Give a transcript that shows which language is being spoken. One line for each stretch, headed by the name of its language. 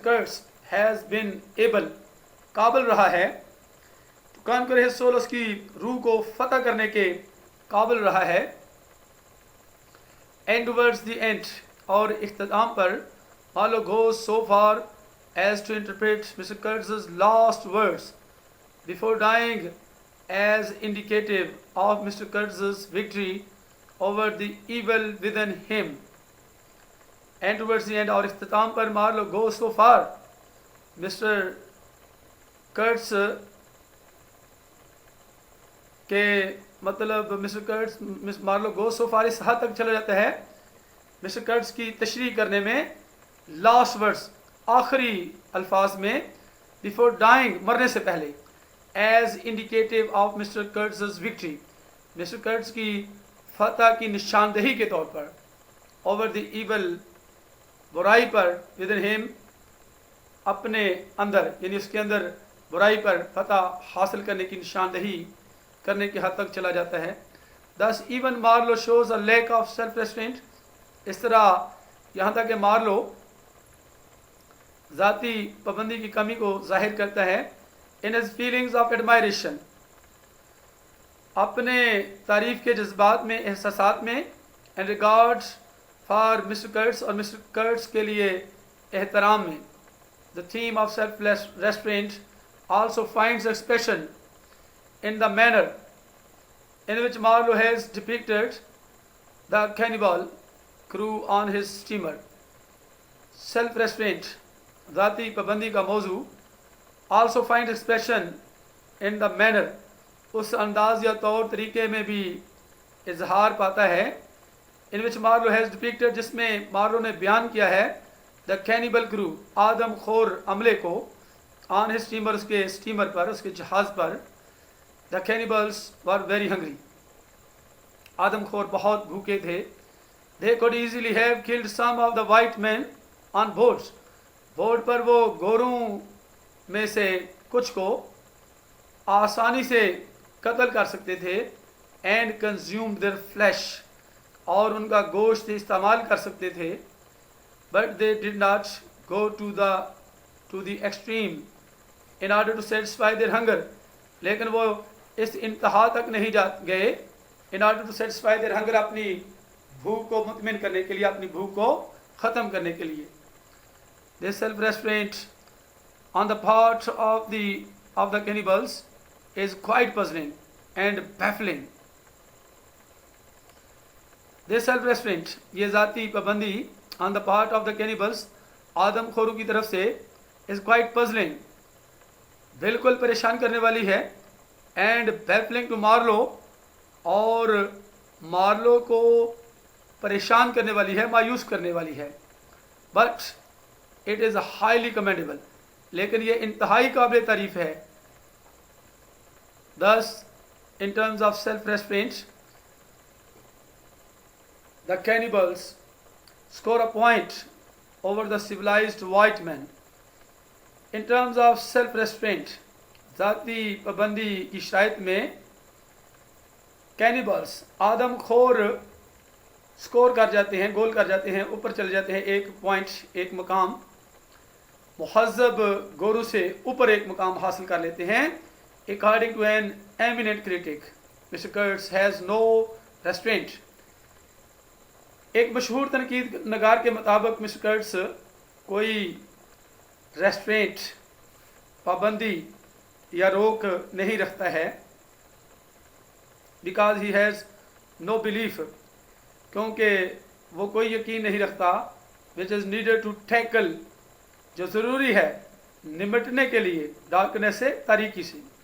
English: Kurtz has been able,
Urdu: قابل رہا ہے,
English: to conquer his soul,
Urdu: اس کی روح کو فتح کرنے کے قابل رہا ہے.
English: And towards the end,
Urdu: اور اختتام پر
English: Marlowe goes so far as to interpret Mr. Kurtz's last words before dying as indicative of Mr. Kurtz's victory over the evil within him. And towards the end,
Urdu: اور اختتام پر
English: Marlowe goes so far, Mr.
Urdu: Kurtz کے مطلب mister Curtis, Marlowe
English: go so far
Urdu: اس حد تک چلا جاتا ہے mister Curtis کی تشریح کرنے میں,
English: last words,
Urdu: آخری الفاظ میں,
English: before dying,
Urdu: مرنے سے پہلے,
English: as indicative of mister Kurtz's victory,
Urdu: mister Curtis کی فتح کی نشاندہی کے طور پر,
English: over the evil,
Urdu: برائی پر,
English: within him,
Urdu: اپنے اندر, یعنی اس کے اندر برائی پر فتح حاصل کرنے کی نشاندہی کرنے کی حد تک چلا جاتا ہے.
English: Thus even Marlowe shows a lack of self-restraint,
Urdu: اس طرح یہاں تک کہ مارلو ذاتی پابندی کی کمی کو ظاہر کرتا ہے.
English: in his feelings of admiration,
Urdu: اپنے تعریف کے جذبات میں, احساسات میں,
English: and regard for Mr.
Urdu: Kurtz, اور مسٹر کرٹس کے لیے احترام میں.
English: The theme of self-restraint also finds expression in the manner in which Marlowe has depicted the cannibal crew on his steamer.
Urdu: Self-restraint, ذاتی پابندی کا موضوع,
English: also finds expression in the manner,
Urdu: اس انداز یا طور طریقے میں بھی اظہار پاتا ہے,
English: in which Marlowe has depicted,
Urdu: جس میں مارلو نے بیان کیا ہے,
English: the cannibal crew,
Urdu: آدم خور عملے کو,
English: on his steamer,
Urdu: اس کے اسٹیمر پر, اس کے جہاز پر.
English: The cannibals were very hungry,
Urdu: آدم خور بہت بھوکے تھے.
English: They could easily have killed some of the white men on boats,
Urdu: board پر وہ گوروں میں سے کچھ کو آسانی سے قتل کر سکتے تھے.
English: And consumed their flesh,
Urdu: اور ان کا گوشت استعمال کر سکتے تھے.
English: But they did not go to the extreme in order to satisfy their hunger,
Urdu: لیکن وہ اس انتہا تک نہیں گئے,
English: in order to satisfy their hunger,
Urdu: اپنی بھوک کو مطمئن کرنے کے لیے, اپنی بھوک کو ختم کرنے کے لیے.
English: This self-restraint on the part of the cannibals is quite puzzling and baffling. This self-restraint,
Urdu: یہ ذاتی پابندی
English: on the part of the cannibals,
Urdu: آدم خوروں کی طرف سے
English: is quite puzzling,
Urdu: بالکل پریشان کرنے والی ہے,
English: and baffling to Marlowe,
Urdu: اور مارلو کو پریشان کرنے والی ہے, مایوس کرنے والی ہے.
English: But it is highly commendable,
Urdu: لیکن یہ انتہائی قابل تعریف ہے.
English: Thus, in terms of self-restraint, the cannibals score a point over the civilized white man. In terms of self-restraint, ذاتی پابندی کی شرائط میں cannibals, آدم خور سکور کر جاتے ہیں, گول کر جاتے ہیں, اوپر چلے جاتے ہیں, ایک پوائنٹ, ایک مقام, مہذب گورو سے اوپر ایک مقام حاصل کر لیتے ہیں. According to an eminent critic, Mr. Kurtz has no restraint.
Urdu: ایک مشہور تنقید نگار کے مطابق مسٹر کرٹس کوئی ریسٹرینٹ, پابندی یا روک نہیں رکھتا ہے.
English: because he has no belief,
Urdu: کیونکہ وہ کوئی یقین نہیں رکھتا,
English: which is needed to tackle,
Urdu: جو ضروری ہے نمٹنے کے لیے
English: darkness
Urdu: سے, تاریکی سے.